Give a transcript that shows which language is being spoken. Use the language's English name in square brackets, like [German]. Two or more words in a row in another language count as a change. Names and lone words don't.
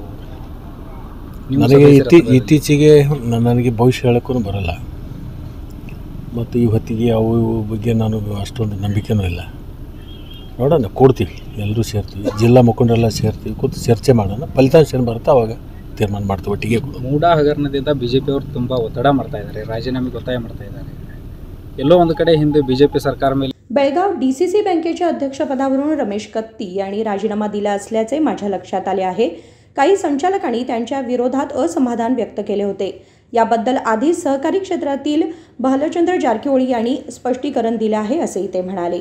[Kannada] ನನಗೆ ಇತ್ತೀಚೆಗೆ ನನಗೆ ಭವಿಷ್ಯ ಹೇಳೋಕ್ಕೂ ಬರೋಲ್ಲ ಮತ್ತು ಈ ಹೊತ್ತಿಗೆ ಅವು ಬಗ್ಗೆ ನಾನು ಅಷ್ಟೊಂದು ನಂಬಿಕೆನೂ ಇಲ್ಲ. ನೋಡೋಣ, ಕೊಡ್ತೀವಿ, ಎಲ್ಲರೂ ಸೇರ್ತೀವಿ, ಜಿಲ್ಲಾ ಮುಖಂಡರೆಲ್ಲ ಸೇರ್ತೀವಿ, ಕೂತು ಚರ್ಚೆ ಮಾಡೋಣ. ಫಲಿತಾಂಶ ಏನು ಬರುತ್ತೆ ಅವಾಗ ತೀರ್ಮಾನ ಮಾಡ್ತೀವಿ, ಒಟ್ಟಿಗೆ ಕೊಡು. ಮೂಡಾ ಹಗರಣದಿಂದ BJP ಅವರು ತುಂಬ ಒತ್ತಡ ಮಾಡ್ತಾ ಇದ್ದಾರೆ, ರಾಜೀನಾಮೆಗೆ ಒತ್ತಾಯ ಮಾಡ್ತಾ ಇದ್ದಾರೆ. ಎಲ್ಲೋ ಒಂದು ಕಡೆ ಹಿಂದೆ BJP सरकार ಮೇಲೆ [Marathi] बेळगाव DCC बँकेच्या अध्यक्षपदावरून रमेश कत्ती यांनी राजीनामा दिला असल्याचे माझ्या लक्षात आले आहे. काही संचालकांनी त्यांच्या विरोधात असमाधान व्यक्त केले होते. याबद्दल आधी सहकारी क्षेत्रातील भालचंद्र जारकिहोळी यांनी स्पष्टीकरण दिले आहे असेही ते म्हणाले.